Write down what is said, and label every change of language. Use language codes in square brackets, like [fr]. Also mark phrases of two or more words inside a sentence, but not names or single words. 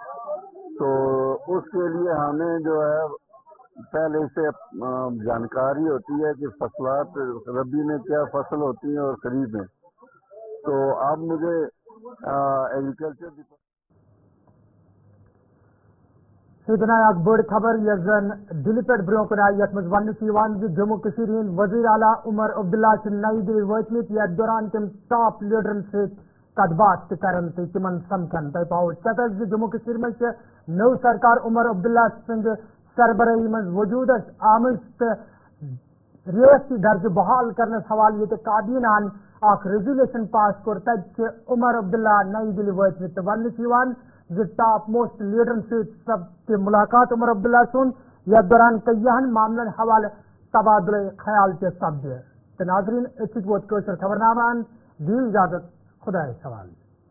[hi] तो उसके लिए हमें जो है पहले से जानकारी होती है कि फसलात रबी में क्या फसल होती है और खरीफ में। तो आप मुझे एग्रीकल्चर [ks] ادناک بڑ خبر یس زن دل پہ برو کن آئی یت مز ون جموں کشیر ہند وزیر اعلیٰ عمر عبداللہ نئی دلی واتمت یتھ دوران تم ٹاپ لیڈرن ست کت بات کرن تو تمن سمکھن تہ پاؤ چتس جموں کشیر مز نو سرکار عمر عبداللہ سند سربراہی مز وجود آمت ریاستی درجہ بحال کرنس حوالہ یہ کابینہ اخ ریزولیوشن پاس کور تت عمر عبداللہ نئی دلی واتمت تو ون [en] top most [ks] لیڈرن ست ملاقات عمر عبداللہ سن یتھ دوران کئیہن معاملن حوالہ تبادلہ خیال تہ سپدے تو ناظرین اتھ ووت خبر نامہ دیو اجازت خدا حوالہ.